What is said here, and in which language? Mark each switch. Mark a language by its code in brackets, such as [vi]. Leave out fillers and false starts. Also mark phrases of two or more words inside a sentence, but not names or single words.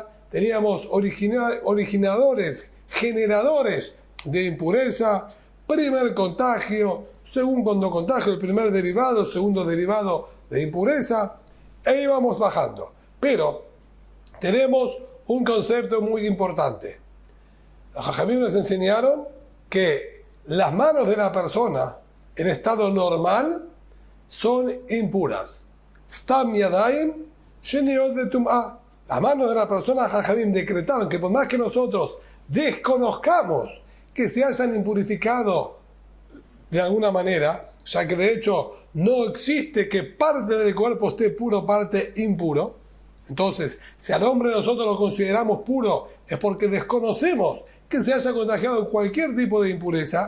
[es] Teníamos originadores, generadores de impureza, primer contagio, segundo contagio, el primer derivado, segundo derivado de impureza, e íbamos bajando. Pero tenemos un concepto muy importante. Los Jajamim nos enseñaron que las manos de la persona en estado normal son impuras. [he] סתם ידים שניות לטומאה. [es] Las manos de la persona, Jajamim decretaron que por más que nosotros desconozcamos que se hayan impurificado de alguna manera, ya que de hecho no existe que parte del cuerpo esté puro, parte impuro, entonces si al hombre nosotros lo consideramos puro es porque desconocemos que se haya contagiado cualquier tipo de impureza.